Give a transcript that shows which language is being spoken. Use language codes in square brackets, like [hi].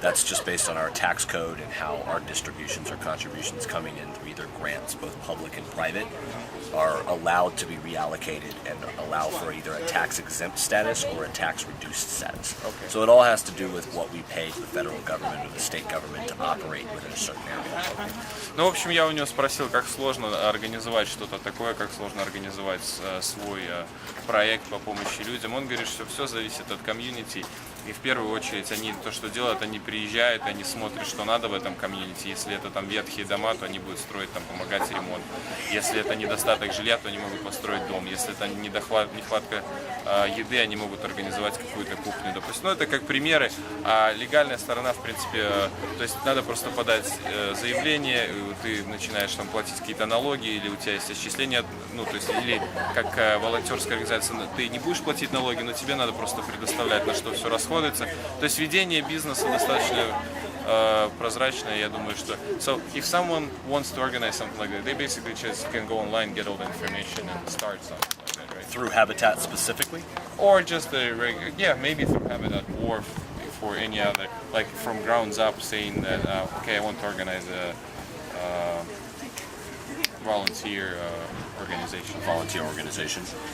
[en] That's just based on our tax code and how our distributions or contributions coming in through either grants, both public and private, are allowed to be reallocated and allow for either a tax-exempt status or a tax-reduced status. Okay. So it all has to do with what we pay the federal government or the state government to operate within a certain area. [ru] Ну, в общем, я у него спросил, как сложно организовать что-то такое, как сложно организовать свой проект по помощи людям. Он говорит, что все зависит от комьюнити. И в первую очередь они то, что делают, они приезжают, они смотрят, что надо в этом комьюнити. Если это там ветхие дома, то они будут строить, там, помогать ремонт. Если это недостаток жилья, то они могут построить дом. Если это нехватка еды, они могут организовать какую-то кухню. Допустим, ну это как примеры. А легальная сторона, в принципе, то есть надо просто подать заявление, ты начинаешь там платить какие-то налоги, или у тебя есть отчисления, ну то есть или как волонтерская организация, ты не будешь платить налоги, но тебе надо просто предоставлять, на что все расходуется. То есть ведение бизнеса достаточно прозрачное, я думаю, что. [en] So if someone wants to organize something like that, they basically just can go online, get all the information and start something like that, right? Through Habitat specifically? Or just a regular, yeah, maybe through Habitat or for any other, like from grounds up, saying that okay, I want to organize a volunteer organization.